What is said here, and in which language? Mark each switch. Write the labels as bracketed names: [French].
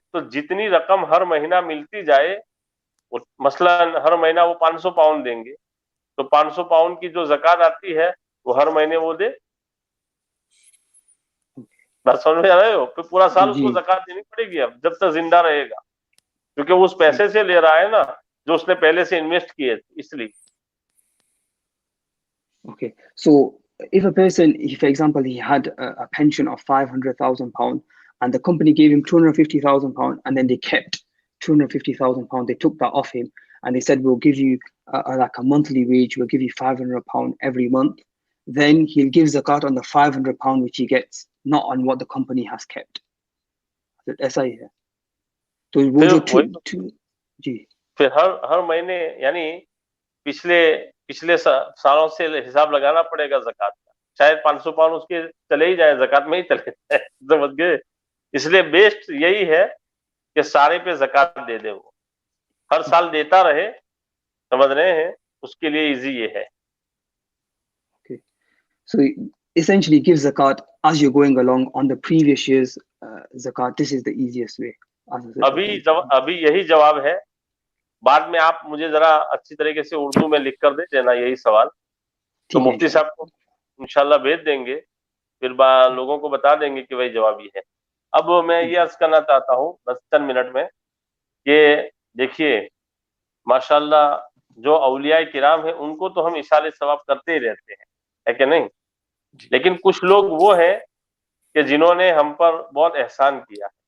[Urdu] تو جتنی رقم ہر مہینہ ملتی جائے، مثلا ہر مہینہ وہ 500 پاؤنڈ دیں گے، تو 500 پاؤنڈ کی جو زکات آتی ہے وہ ہر مہینے وہ دے. بات سمجھ میں آ رہے ہو؟ پھر پورا سال اس کو زکات دینی پڑے گی اب جب تک زندہ رہے گا، کیونکہ وہ اس پیسے سے لے رہا ہے نا جو اس نے پہلے سے انویسٹ کیے، اس لیے. [English] Okay, so if a person, for example, he had a pension of £500,000 and the company gave him £250,000 and then they kept £250,000, they took that off him and they said, we'll give you like a monthly wage, we'll give you £500 every month, then he'll give zakat on the £500 which he gets, not on what the company has kept. [Urdu] ایسا ہی ہے. تو وہ جو جی پھر ہر مہینے یعنی پچھلے سالوں سے حساب لگانا پڑے گا زکات کا. شاید 500 پاؤنڈ اس کے چلے ہی جائے، زکات میں ہی چلے جائے، سمجھ گئے. اس لیے بیسٹ یہی ہے کہ سارے پہ زکات دے دے، وہ ہر سال دیتا رہے، سمجھ رہے ہیں، اس کے لیے ایزی یہ ہے. [English] So essentially give zakat as you're going along on the previous year's zakat. This is the easiest way. [Urdu] ابھی یہی جواب ہے. بعد میں آپ مجھے ذرا اچھی طریقے سے اردو میں لکھ کر دے دینا یہی سوال، تو مفتی صاحب کو انشاءاللہ بھیج دیں گے، پھر لوگوں کو بتا دیں گے کہ وہی جواب یہ ہے. اب میں یہ عرض کرنا چاہتا ہوں بس چند منٹ میں کہ دیکھیے ماشاءاللہ جو اولیاء کرام ہیں ان کو تو ہم اشارے ثواب کرتے ہی رہتے ہیں، ہے کہ نہیں؟ لیکن کچھ لوگ وہ ہیں کہ جنہوں نے ہم پر بہت احسان کیا.